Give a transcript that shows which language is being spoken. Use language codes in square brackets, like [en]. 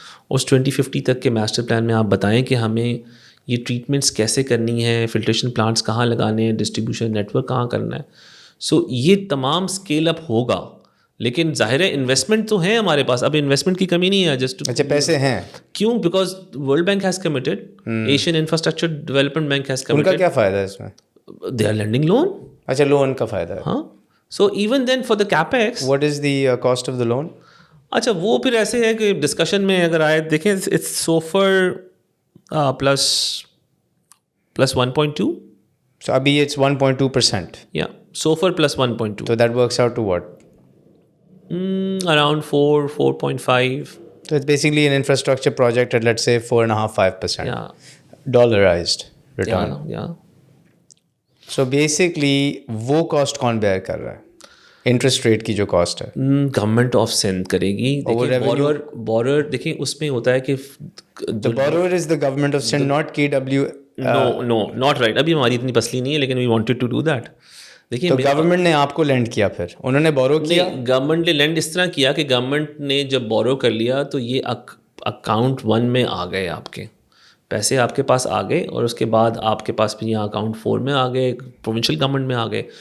[ur] اس 2050 تک کے master plan میں آپ بتائیں کہ ہمیں یہ ٹریٹمنٹس کیسے کرنی ہے, فلٹریشن پلانٹس کہاں لگانے ہیں, ڈسٹریبیوشن نیٹ ورک کہاں کرنا ہے. سو یہ تمام اسکیل اپ ہوگا, لیکن ظاہر ہے انویسٹمنٹ تو ہیں ہمارے پاس, اب انویسٹمنٹ کی کمی نہیں ہے. [en] just [ur] اچھا پیسے ہیں کیوں؟ [en] Because world bank has committed, Asian infrastructure development bank has committed. [ur] ان کا کیا فائدہ ہے اس میں؟ [en] They are lending loan. [ur] اچھا, لون کا فائدہ ہے. [en] ہاں, so even then for the capex what is the cost of the loan? [ur] اچھا وہ پھر ایسے ہے کہ ڈسکشن میں اگر آئے دیکھیں [en] It's SOFR plus 1.2. So ابھی it's 1.2%. [ur] یا سوفر پلس 1.2. [en] تو that works out to what? Around 4.5. So it's basically an infrastructure project at let's say 4.5-5%. Yeah. Dollarized return. Yeah. So basically [ur] وہ کاسٹ کون بیئر کر رہا ہے؟ انٹرسٹ ریٹ کی جو کاسٹ ہے گورنمنٹ آف سندھ کرے گی. بورر دیکھیں اس میں ہوتا ہے کہ [en] the borrower is the government of Sindh, not KW. No, not right. [ur] ابھی ہماری اتنی پسلی نہیں ہے, لیکن [en] we wanted to do that. [ur] دیکھیے تو گورنمنٹ نے آپ کو لینڈ کیا, پھر انہوں نے بورو کیا. گورنمنٹ نے لینڈ اس طرح کیا کہ گورنمنٹ نے جب بورو کر لیا تو یہ اکاؤنٹ 1 میں آ گئے, آپ کے پیسے آپ کے پاس آ گئے, اور اس کے بعد آپ کے پاس پھر یہاں اکاؤنٹ 4 میں آ گئے, پروونشل گورنمنٹ میں آ گئے.